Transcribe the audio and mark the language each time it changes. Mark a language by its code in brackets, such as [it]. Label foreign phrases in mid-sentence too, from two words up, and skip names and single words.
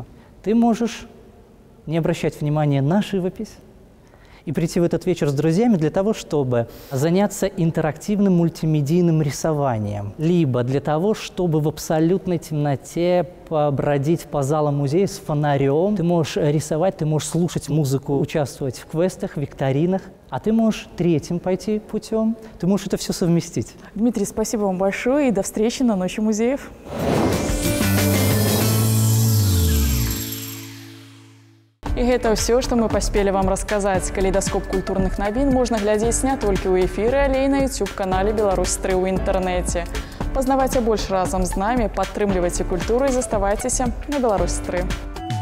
[ru] Ты можешь не обращать внимания на живопись и прийти в этот вечер с друзьями для того, чтобы заняться интерактивным мультимедийным рисованием, либо для того, чтобы в абсолютной темноте побродить по залам музея с фонарем. Ты можешь рисовать, ты можешь слушать музыку, участвовать в квестах, викторинах, а ты можешь третьим пойти путем. Ты можешь это все совместить. Дмитрий, спасибо вам большое и до встречи на Ночи музеев. [be] І гэта ўсё, што мы паспелі вам расказаць. Калейдаскоп культурных навін можна глядзець не толькі ў эфіры, але і на YouTube-канале «Беларусь-3» ў інтэрнэце. Пазнавайце больш разам з намі, падтрымлівайце культуру і заставайцеся на «Беларусь-3».